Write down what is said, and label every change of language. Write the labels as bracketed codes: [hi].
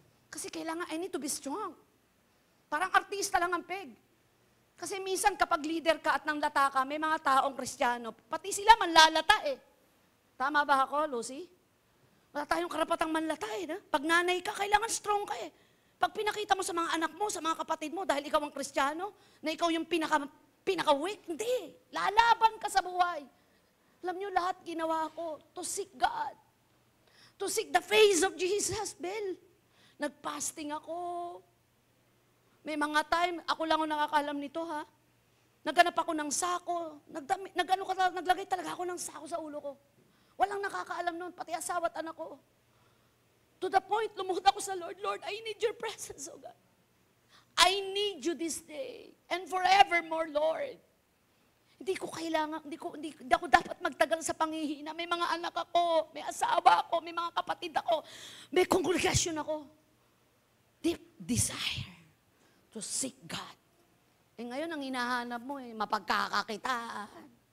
[tl] Kasi kailangan, [en] I need to be strong. [tl] Parang artista lang ang peg. Kasi minsan kapag leader ka at nanglata ka, may mga taong Kristiyano, pati sila manlalata eh. Tama ba ako, Lucy? Wala tayong karapatang manlata eh. Na? Pag nanay ka, kailangan strong ka eh. Pag pinakita mo sa mga anak mo, sa mga kapatid mo, dahil ikaw ang Kristiyano, na ikaw yung pinaka-weak, hindi. Lalaban ka sa buhay. Alam niyo, lahat ginawa ko [en] to seek God. To seek the face of Jesus, Bel. [tl] Nag-fasting ako. May mga time, ako lang ang nakakaalam nito ha. Naghanap ako ng sako. Naglagay talaga ako ng sako sa ulo ko. Walang nakakaalam noon, pati asawa at anak ko. [en] To the point, [tl] lumuhod ako sa Lord, Lord, [en] I need your presence, oh God. I need you this day and forevermore, Lord. [tl] Hindi ko kailangan, hindi ako dapat magtagal sa panghihina. May mga anak ako, may asawa ako, may mga kapatid ako, may kongregasyon ako. [en] Deep desire to seek God. [tl] Ngayon, ang hinahanap mo mapagkakakitaan.